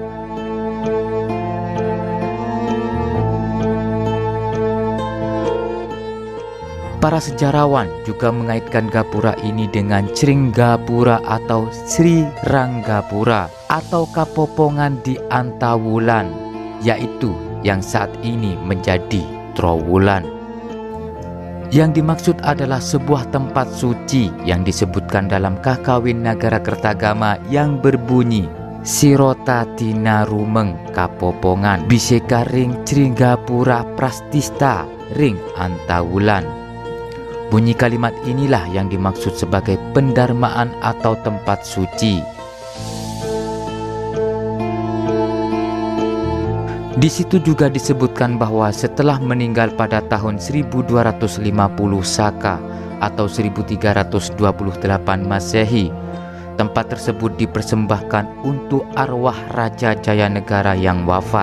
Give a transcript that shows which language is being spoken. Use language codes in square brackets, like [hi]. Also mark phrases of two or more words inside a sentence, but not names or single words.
[id] Para sejarawan juga mengaitkan gapura ini dengan Cringgapura atau Sri Ranggapura atau Kapopongan di Antawulan, yaitu yang saat ini menjadi Trowulan. Yang dimaksud adalah sebuah tempat suci yang disebutkan dalam Kakawin Nagarakretagama yang berbunyi, [kaw] Sirota tina rumeng kapopongan biseka ring Cringgapura Prastista ring Antawulan. [id] Bunyi kalimat inilah yang dimaksud sebagai pendarmaan atau tempat suci. Di situ juga disebutkan bahwa setelah meninggal pada tahun 1250 Saka atau 1328 Masehi, tempat tersebut dipersembahkan untuk arwah Raja Jayanegara yang wafat.